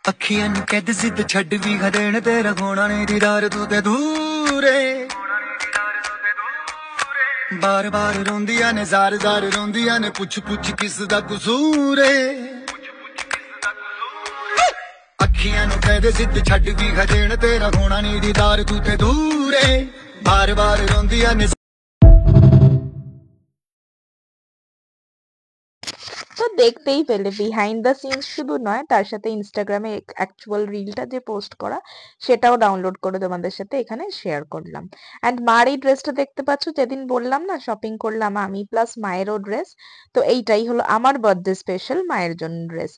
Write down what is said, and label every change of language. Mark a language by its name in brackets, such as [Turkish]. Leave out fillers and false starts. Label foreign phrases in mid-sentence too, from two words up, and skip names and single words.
[Punjabi] ਅੱਖੀਆਂ ਨੂੰ ਕਹਿ ਜ਼ਿੱਦ ਛੱਡ ਵੀ ਖਦੇਣ ਤੇਰਾ ਹੋਣਾ ਨਹੀਂ ਦੀਦਾਰ ਤੂੰ ਤੇ ਦੂਰੇ ਬਾਰ ਬਾਰ ਰੋਂਦੀਆਂ ਨੇ ਜ਼ਾਰ ਜ਼ਾਰ ਰੋਂਦੀਆਂ ਨੇ ਪੁੱਛ ਪੁੱਛ ਕਿਸ ਦਾ ਕਸੂਰ ਏ ਅੱਖੀਆਂ ਨੂੰ ਕਹਿ ਜ਼ਿੱਦ ਛੱਡ ਵੀ ਖਦੇਣ ਤੇਰਾ ਹੋਣਾ ਨਹੀਂ ਦੀਦਾਰ ਤੂੰ ਤੇ ਦੂਰੇ ਬਾਰ ਬਾਰ ਰੋਂਦੀਆਂ ਨੇ। [Bangla] তো দেখতেই পেলে [English] behind the scenes [Bangla] শুধু নয়, তার সাথে ইনস্টাগ্রামে অ্যাকচুয়াল রিলটা যে পোস্ট করা সেটাও ডাউনলোড করে তোমাদের সাথে এখানে শেয়ার করলাম। অ্যান্ড মার এই ড্রেসটা দেখতে পাচ্ছ, যেদিন বললাম না শপিং করলাম আমি প্লাস মায়েরও ড্রেস, তো এইটাই হলো আমার [English] birthday special [Bangla] মায়ের জন্য ড্রেস।